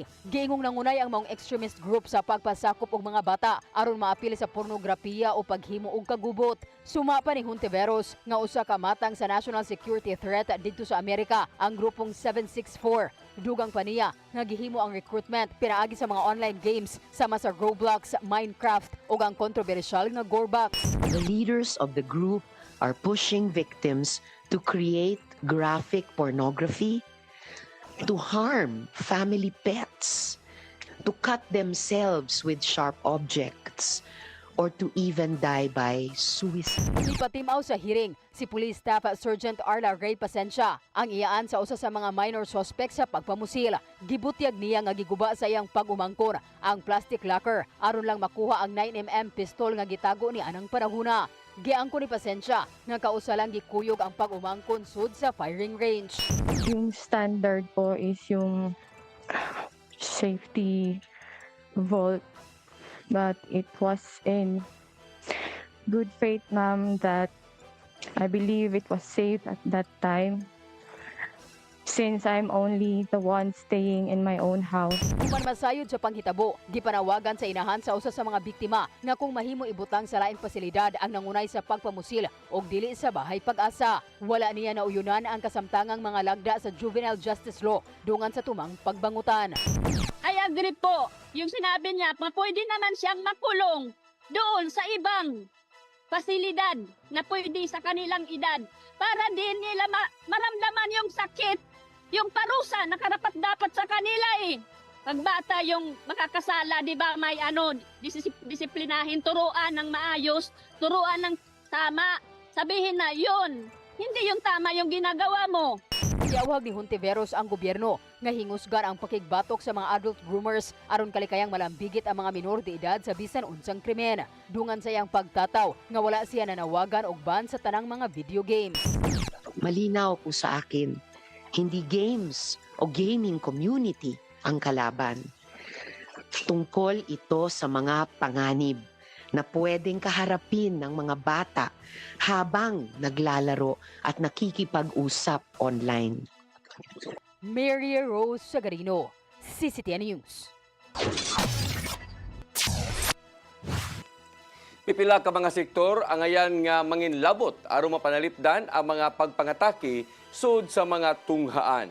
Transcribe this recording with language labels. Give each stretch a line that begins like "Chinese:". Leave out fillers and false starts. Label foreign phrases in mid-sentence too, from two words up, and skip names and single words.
Cebuano: Giingong nangunay ang maong
English: extremist group
Cebuano: sa pagpasakop og mga bata aron maapil sa pornografiya o paghimo og kagubot. Suma pa ni Hontiveros nga usa ka matang sa
English: national security threat
Cebuano: didto sa Amerika ang grupong 764. Dugang pa niya nga gihimo ang recruitment pinaagi sa mga online games sama sa Roblox, Minecraft ug ang kontrobersyal nga Gorebox.
English: The leaders of the group are pushing victims to create graphic pornography, to harm family pets, to cut themselves with sharp objects, or to even die by suicide.
Cebuano: Ipatimaw sa hearing si Police Staff Sergeant Arla Ray Pasencia ang iyaan sa usa sa mga
English: minor suspect
Cebuano: sa pagpamusil. Gibutyag niya nga giguba sa iyang pag-umangkor ang
English: plastic locker
Cebuano: aron lang makuha ang 9mm pistol nga gitago ni anang panahuna. Giangko ni Pasencia nga kausa lang gikuyog ang pag-umangkon sud sa firing range.
Filipino: Yung standard po is yung
English: safety vault. But it was in good faith, ma'am, that I believe it was safe at that time since I'm only the one staying in my own house.
Cebuano: Human masayod sa panghitabo, gipanawagan sa inahan sa usa sa mga biktima nga kung mahimo ibutang sa laing pasilidad ang nangunay sa pagpamusil og dili sa bahay Pag-asa. Wala niya nauyunan ang kasamtangang mga lagda sa
English: juvenile justice law
Cebuano: dungan sa tumang pagbangutan.
English: I agree
Filipino: po. Yung sinabi niya, pwede naman siyang makulong doon sa ibang pasilidad na pwede sa kanilang edad para din nila maramdaman yung sakit, yung parusa na karapat-dapat sa kanila eh. Pag bata yung makakasala, di ba, may disiplinahin, turuan ng maayos, turuan ng tama. Sabihin na yun, hindi yung tama yung ginagawa mo.
Cebuano: Giawhag ni Hontiveros ang gobyerno nga hingusgan ang pakigbatok sa mga
English: adult groomers
Cebuano: aron kalikayang malambigit ang mga minor de edad sa bisan unsang krimen. Dungan sa iyang pagtataw nga wala siya nanawagan og ban sa tanang mga
English: video games.
Filipino: Malinaw po sa akin, hindi games o
English: gaming community
Filipino: ang kalaban. Tungkol ito sa mga panganib na pwedeng kaharapin ng mga bata habang naglalaro at nakikipag-usap online. Mary Rose Sagarino, CCTN News.
Cebuano: Pipila ka mga sektor ang ayan nga manginlabot aron mapanalipdan ang mga pagpangatake sud sa mga tunghaan.